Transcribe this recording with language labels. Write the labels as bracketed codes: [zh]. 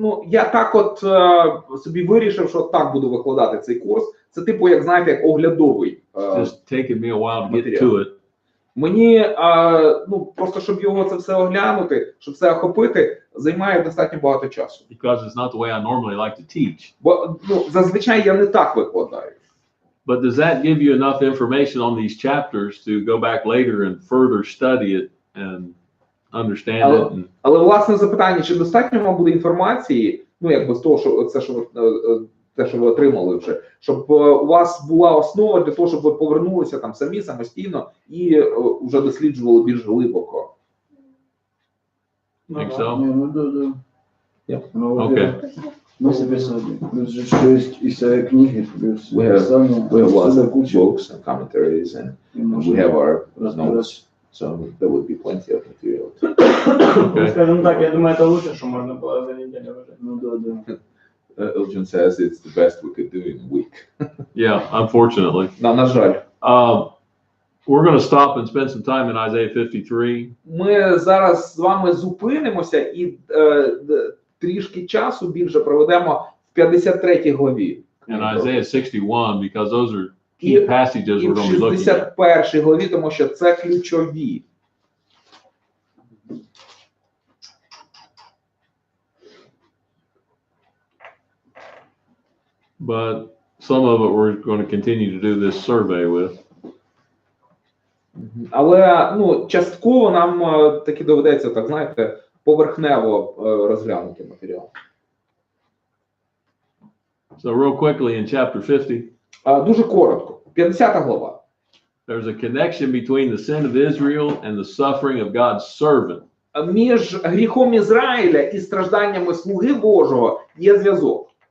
[uk] Я так собі вирішив, що так буду викладати цей курс. Це типу, як знаєте, як оглядовий. [en] Just taking me a while to get to it. [uk] Мені, просто щоб його це все оглянути, щоб все охопити, займає достатньо багато часу. [en] Because it's not the way I normally like to teach. [uk] Бо, зазвичай я не так викладаю. [en] But does that give you enough information on these chapters to go back later and further study it and understand it? [uk] Але, власне, запитання, чи достатньо вам буде інформації, з того, що те, що ви отримали вже, щоб у вас була основа для того, щоб ви повернулися там самі, самостійно і вже досліджували більш глибоко. [en] Think so? [ru] Да. [en] Yeah. [ru] Окей. Мы записали. Плюс же, что есть из книги, плюс [en] We have lots [ru] отсюда [en] of [ru] куча. [en] books and commentaries and we have our notes, so there would be plenty of material. Okay. [ru] Скажем так, я думаю, это лучше, что можно было за неделю уже. Да. [en] Elgin says it's the best we could do in a week. Yeah, unfortunately. [uk] На жаль. [en] We're going to stop and spend some time in Isaiah 53. [uk] Ми зараз з вами зупинимося і трішки часу більше проведемо в 53 главі. [en] And Isaiah 61, because those are key passages [uk] І [en] we're [uk] в [en] going to be looking at. [uk] 61 главі, тому що це ключові. [en] But some of it we're going to continue to do this survey with. [uk] Але, частково нам таки доведеться, так знаєте, поверхнево розглянути матеріал. [en] So real quickly in chapter 50, [uk] Дуже коротко. 50 глава. [en] there's a connection between the sin of Israel and the suffering of God's servant. [uk] Між гріхом Ізраїля і стражданнями слуги Божого є зв'язок.